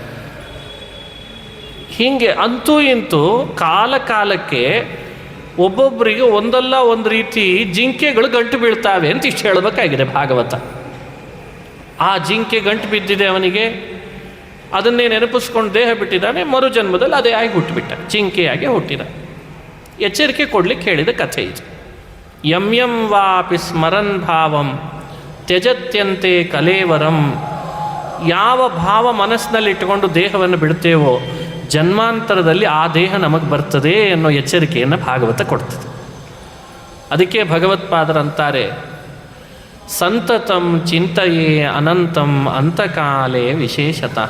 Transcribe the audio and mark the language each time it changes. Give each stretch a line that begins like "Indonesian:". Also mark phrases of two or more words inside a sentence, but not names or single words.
Kannada: ಹೀಗೆ ಅಂತೂ ಇಂತೂ ಕಾಲಕ್ಕೆ ಒಬ್ಬೊಬ್ಬರಿಗೆ ಒಂದಲ್ಲ ಒಂದು ರೀತಿ ಜಿಂಕೆಗಳು ಗಂಟು ಬೀಳ್ತಾವೆ ಅಂತ ಇಷ್ಟು ಹೇಳಬೇಕಾಗಿದೆ ಭಾಗವತ. ಆ ಜಿಂಕೆ ಗಂಟು ಬಿದ್ದಿದೆ ಅವನಿಗೆ, ಅದನ್ನೇ ನೆನಪಿಸ್ಕೊಂಡು ದೇಹ ಬಿಟ್ಟಿದ್ದಾನೆ. ಮರುಜನ್ಮದಲ್ಲಿ ಅದೇ ಆಗಿ ಹುಟ್ಟಿಬಿಟ್ಟ, ಜಿಂಕೆಯಾಗಿ ಹುಟ್ಟಿದ. ಎಚ್ಚರಿಕೆ ಕೊಡಲಿಕ್ಕೆ ಹೇಳಿದ ಕಥೆ ಇದು.
Sanskrit: ಯಂ ಯಂ ವಾಪಿ ಸ್ಮರನ್ ಭಾವಂ ತ್ಯಜತ್ಯಂತೆ ಕಲೇವರಂ.
Kannada: ಯಾವ ಭಾವ ಮನಸ್ಸಿನಲ್ಲಿ ಇಟ್ಟುಕೊಂಡು ದೇಹವನ್ನು ಬಿಡ್ತೇವೋ ಜನ್ಮಾಂತರದಲ್ಲಿ ಆ ದೇಹ ನಮಗೆ ಬರ್ತದೆ ಅನ್ನೋ ಎಚ್ಚರಿಕೆಯನ್ನು ಭಾಗವತ ಕೊಡ್ತದೆ. ಅದಕ್ಕೆ ಭಗವತ್ಪಾದರಂತಾರೆ,
Sanskrit: ಸಂತತಂ ಚಿಂತೆಯೇ ಅನಂತಂ ಅಂತಕಾಲೇ ವಿಶೇಷತಃ.